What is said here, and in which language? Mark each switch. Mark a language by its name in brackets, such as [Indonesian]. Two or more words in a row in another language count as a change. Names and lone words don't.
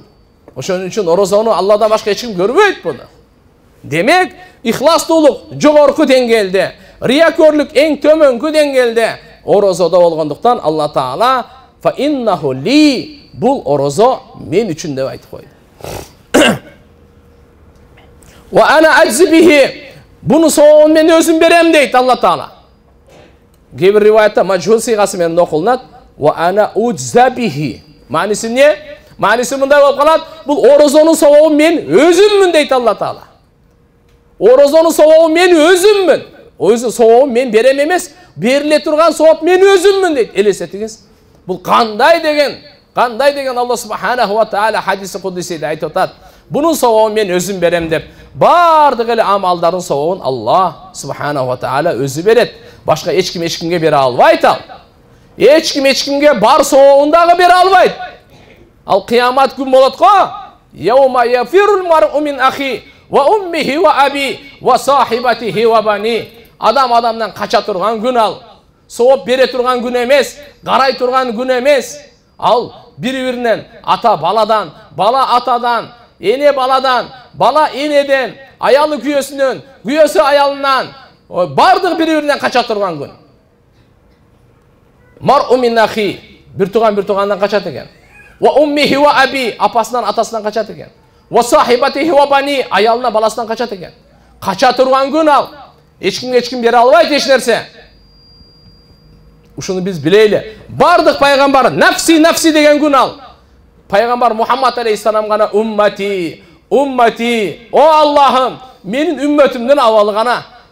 [Kyrgyz] Ошон үчүн орозону Алладан башка эч ким көрбөйт буну. Демек, ихластуулук жогорку деңгээлде, риякөрлүк эң төмөнкү деңгээлде орозодо болгондуктан Алла Таала [Arabic] فإنه لي, [Kyrgyz] бул орозо мен үчүн деп айтып койду. [Arabic] وأنا أجزي به, [Kyrgyz] буну сообун мен өзүм берем дейт Алла Таала. Кээ-бир риваятта мажхул сыйгасы менен окулунат. [Arabic] وأنا أجزى به. [Kyrgyz] Мааниси эмне? Мааниси мындай болуп калат. Бул орозонун сообун мен өзүммүн дейт Алла Таала. Орозонун сообун мен өзүммүн. Өзүнүн сообун мен берем эмес, бериле турган сооп мен өзүммүн дейт. Элестетиңиз. Бул кандай деген Алла [Arabic] سبحانه وتعالى [Kyrgyz] хадиси кудусиде айтып атат. Бунун сообун мен өзүм берем деп. Бардык эле амалдардын сообун Алла [Arabic] سبحانه وتعالى [Kyrgyz] өзү берет. Башка эч кимге бере албайт ал. Эч кимге бар сообун дагы бере албайт. Ал кыямат күн болот го. [Arabic] يوم يفر المرء من أخيه وأمه وأبيه وصاحبته وبنيه. [Kyrgyz] Адам адамдан кача турган күн ал. Сооп бере турган күн эмес, карай турган күн эмес. Ал бири-биринен, ата баладан, бала атадан, эне баладан, бала энеден, аялы күйөөсүнөн, күйөөсү аялынан, бардык бири-биринен кача турган күн. [Arabic] المرء من أخيه, [Kyrgyz] бир тугандан качат экен. [Arabic] وأمه وأبيه, [Kyrgyz] апасынан атасынан качат экен. [Arabic] وصاحبته وبنيه, [Kyrgyz] аялына баласынан качат экен. Кача турган күн ал. Эч ким бере албайт эч нерсе. Ушуну биз билейли. Бардык пайгамбар нафси деген күн ал. Пайгамбар Мухаммад алейхиссалам гана уммати, о Аллахым, менин үммөтүмдүн абалы гана.